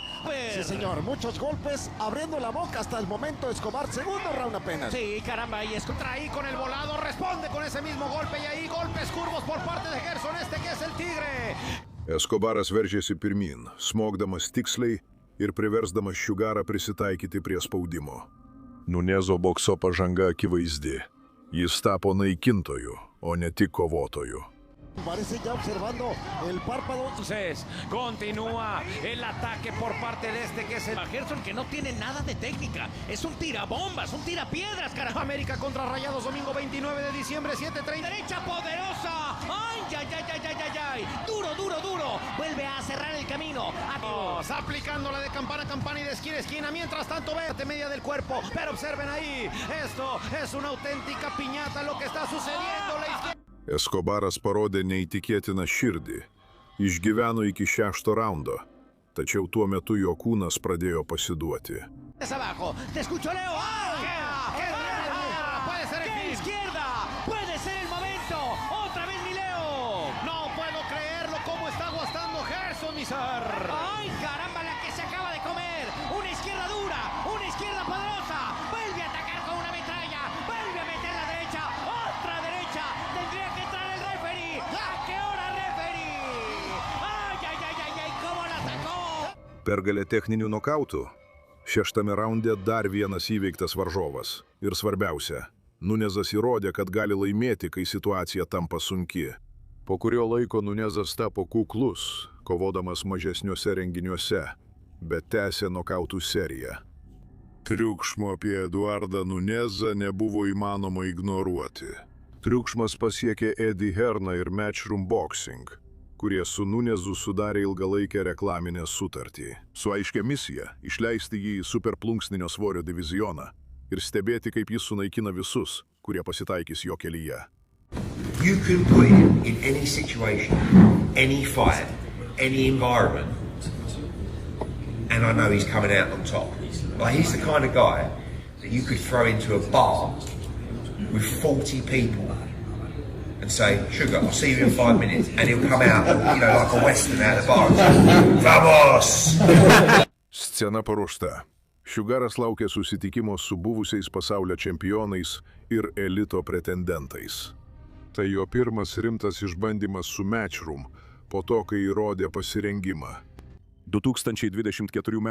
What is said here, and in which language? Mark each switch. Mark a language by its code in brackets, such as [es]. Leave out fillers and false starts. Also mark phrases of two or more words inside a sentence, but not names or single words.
[es] Sí, señor, muchos golpes, abriendo la boca hasta el momento. Escobar, segundo round apenas. Sí, caramba, y contra ahí con el volado, responde con ese mismo golpe, y ahí golpes curvos por parte de Gerson, que es el tigre. [lt] Escobaras veržėsi pirmin, smogdamas tiksliai ir priversdamas Sugarą prisitaikyti prie spaudimo. Nunezo bokso pažanga akivaizdi. Jis tapo naikintoju, o ne tik kovotoju. [es] Parece ya observando el párpado. Entonces, continúa el ataque por parte de que es el Gerson, que no tiene nada de técnica. Es un tirabombas, un tirapiedras, carajo. América contra Rayados, domingo 29 de diciembre, 7:30. Derecha poderosa. ¡Ay, ay, ay, ay, ay, ay! Duro, duro, duro. vuelve a cerrar el camino. Aplicándola de campana a campana y de esquina a esquina. Mientras tanto, vete media del cuerpo. Pero observen ahí, esto es una auténtica piñata lo que está sucediendo. La izquierda. [lt] Eskobaras parodė neįtikėtiną širdį. Išgyveno iki 6. raundo. Tačiau tuo metu jo kūnas pradėjo pasiduoti. [es] Abajo, te escucho, Leo. Puede ser el fin. Izquierda, puede ser el momento. Otra vez mi Leo. No puedo creerlo, cómo está aguantando Gerson, mi ser. Ay, caramba, la que se acaba de comer. Una izquierda dura, una izquierda poderosa. Vuelve a atacar con una metralla. Vuelve a meter la derecha. Otra derecha. Tendría que entrar el referee. ¿A qué hora, referee? Ay, ay, ay, ay, ay, cómo la sacó. [lt] Pergalė techninių nokautų. 6. raunde dar vienas įveiktas varžovas. Ir svarbiausia, Nunezas įrodė, kad gali laimėti, kai situacija tampa sunki. Po kurio laiko Nunezas tapo kuklus, kovodamas mažesniuose renginiuose, bet tęsė nokautų seriją. Triukšmo apie Eduardą Nunezą nebuvo įmanoma ignoruoti. Triukšmas pasiekė Eddie Hearną ir Matchroom Boxing, kurie su Nunezu sudarė ilgalaikę reklaminę sutartį. Su aiškia misija – išleisti jį į superplunksninio svorio divizioną ir stebėti, kaip jis sunaikina visus, kurie pasitaikys jo kelyje. [en] You can put him in any situation, any fight, any environment, and I know he's coming out on top. Like, he's the kind of guy that you could throw into a bar with 40 people and say, Sugar, I'll see you in 5 minutes, and he'll come out, you know, like a western out of the bar and say, [es] Vamos! [lt] Scena paruošta. Sugaras laukia susitikimo su buvusiais pasaulio čempionais ir elito pretendentais. Tai jo pirmas rimtas išbandymas su Matchroom, po to, kai įrodė pasirengimą. 2024 m.